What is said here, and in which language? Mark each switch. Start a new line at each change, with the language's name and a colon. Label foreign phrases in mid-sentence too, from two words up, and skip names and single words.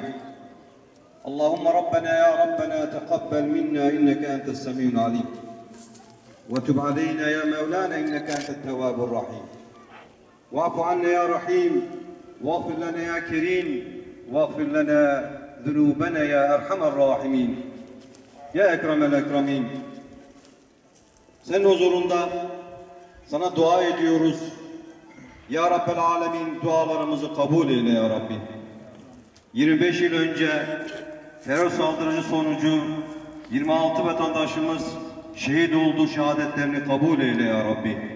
Arabic: اللهم ربنا يا ربنا تقبل منا إنك أنت السميع العليم، وتب علينا يا مولانا إنك أنت التواب الرحيم. واعف عنا يا رحيم، واغفر لنا يا كريم، واغفر لنا ذنوبنا يا أرحم الراحمين يا أكرم الأكرمين.
Turkish: Senin huzurunda sana dua ediyoruz.
Arabic: يا رب العالمين,
Turkish: dualarımızı kabul eyle
Arabic: يا ربي.
Turkish: 25 yıl önce terör saldırısı sonucu 26 vatandaşımız şehit oldu, şehadetlerini kabul eyle
Arabic: يا ربي.